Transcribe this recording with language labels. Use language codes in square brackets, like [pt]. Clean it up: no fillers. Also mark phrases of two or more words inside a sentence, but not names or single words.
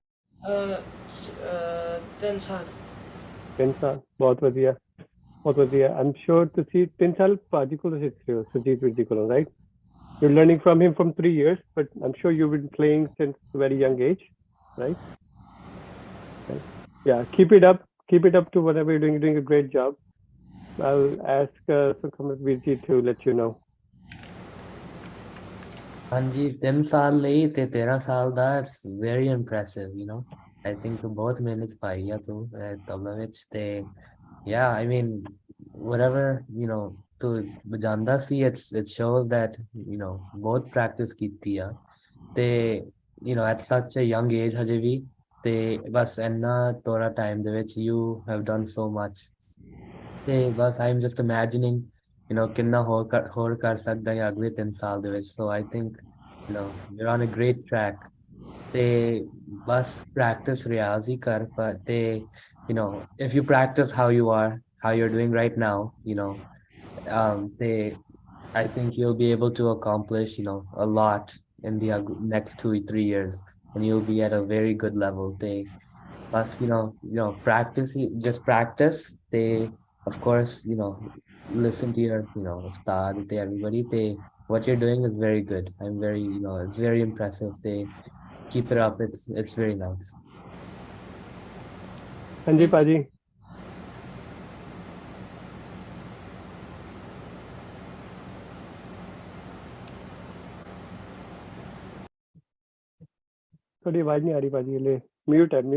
[pa] 3 ਸਾਲ 3 ਸਾਲ ਬਹੁਤ ਵਧੀਆ [en] I'm sure [pa] ਤੁਸੀਂ 3 ਸਾਲ ਭਾਜੀ ਕੋਲੋਂ ਸਿੱਖ ਰਹੇ ਹੋ ਸੁਜੀਤ ਵੀਰ ਜੀ ਕੋਲੋਂ [en] right you're learning from him from 3 years but I'm sure you've been playing since a very young age right yeah keep it up to whatever you're doing a great job I'll ask Sukhamrat Veer ji to let you know [pa] ਹਾਂਜੀ 3 ਸਾਲ ਲਈ ਤੇ 13 ਸਾਲ ਦਾ [en] it's very impressive I think [pa] ਤੂੰ ਬਹੁਤ ਮਿਹਨਤ ਪਾਈ ਆ ਤੂੰ ਤਬਲਾ ਵਿੱਚ ਤੇ yeah [en] I mean whatever [pa] ਤੂੰ ਵਜਾਉਂਦਾ ਸੀ [en] it shows that [pa] ਬਹੁਤ ਪ੍ਰੈਕਟਿਸ ਕੀਤੀ ਆ ਤੇ [en] at such a young age [pa] ਹਜੇ ਵੀ ਤੇ ਬਸ ਇੰਨਾ ਥੋੜਾ ਟਾਈਮ ਦੇ ਵਿੱਚ [en] you have done so much [pa] ਤੇ ਬਸ [en] I'm just imagining [pa] ਕਿੰਨਾ ਹੋਰ ਕਰ ਸਕਦਾ ਹੈ ਅਗਲੇ 3 ਸਾਲ ਦੇ ਵਿੱਚ [en] so I think you're on a great track [pa] ਤੇ ਬਸ practice ਰਿਆਜ਼ ਹੀ ਕਰ ਤੇ [en] if you practice how you're doing right now ਤੇ I think you'll be able to accomplish a lot in the next 2-3 years and you'll be at a very good level they plus practice just practice they of course listen to your ustad they everybody they what you're doing is very good I'm very it's very impressive they keep it up it's very nice [pa] ਹਾਂਜੀ ਭਾਜੀ ਤੁਹਾਡੀ ਆਵਾਜ਼ ਨਹੀਂ ਆ ਰਹੀ ਭਾਜੀ ਹਲੇ ਮਿਊਟ